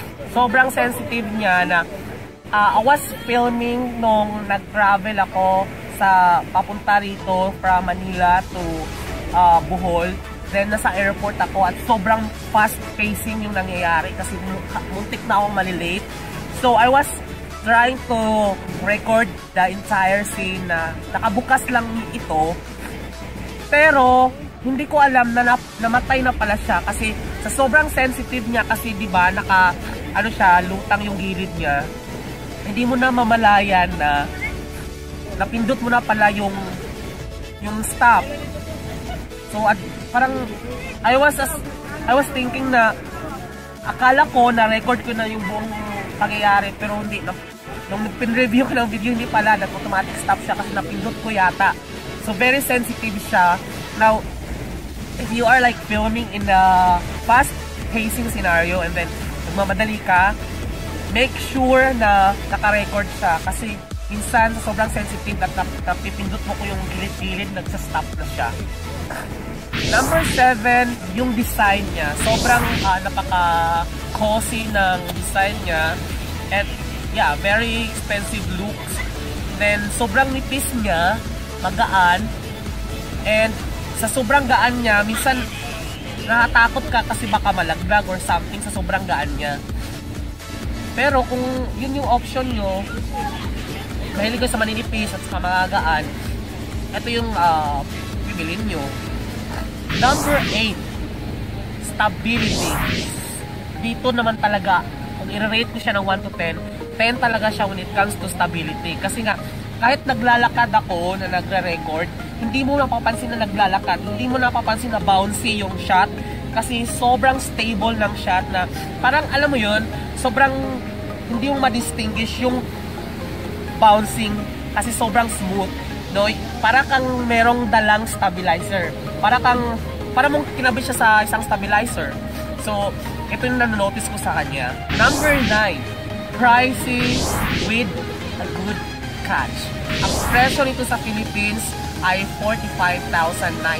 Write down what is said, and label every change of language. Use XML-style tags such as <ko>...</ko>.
<tl>Sobrang sensitive niya na</tl> <en>I was filming</en> <tl>nung nag-travel ako sa papunta rito from Manila to Bohol. Then nasa airport ako at sobrang fast pacing yung nangyayari kasi muntik na akong malilate.</tl> <en>So I was trying to record the entire scene</en> <tl>na nakabukas lang ito. Pero hindi ko alam na namatay na pala siya kasi sa sobrang sensitive niya kasi 'di ba lutang yung gilid niya. Hindi mo na mamalayan na napindot mo na pala yung stop. So parang</tl> <en>I was thinking</en> <tl>na akala ko na record ko na yung buong pangyayari pero hindi. Nung pin-review ko ng video hindi pala, nag-automatic stop siya kasi napindot ko yata. So very sensitive siya.</tl> <en>Now if you are like filming in a fast pacing scenario and then</en> <tl>nagmamadali ka,</tl> <en>make sure</en> <tl>na naka-record siya kasi minsan sa sobrang sensitive at napipindot mo ko yung gilid-gilid, nagsa-stop na siya. Number 7, yung design niya. Sobrang napaka-cozy ng design niya.</tl> <en>And yeah, very expensive looks.</en> <tl>Then sobrang nipis niya, magaan. And sa sobrang gaan niya, minsan nakatakot ka kasi baka malaglag or something sa sobrang gaan niya. Pero kung yun yung option nyo, mahilig ko sa maninipis at sa magagaan, ito yung bibilin nyo. Number 8, stability. Dito naman talaga, kung i-rate ko siya ng 1 to 10, 10 talaga siya</tl> <en>when it comes to stability.</en> <tl>Kasi nga, kahit naglalakad ako na nagre-record, hindi mo napapansin na naglalakad, hindi mo napapansin na bouncy yung shot, kasi sobrang stable ng shot na parang alam mo yun, sobrang hindi mo ma-distinguish yung bouncing kasi sobrang smooth, no? Para kang merong dalang stabilizer. Para mong kinabit siya sa isang stabilizer. So, ito yung nanonotice ko sa kanya.</tl> <en>Number 9, pricey with a good catch.</en> <tl>Ang presyo nito sa Philippines ay 45,900.</tl>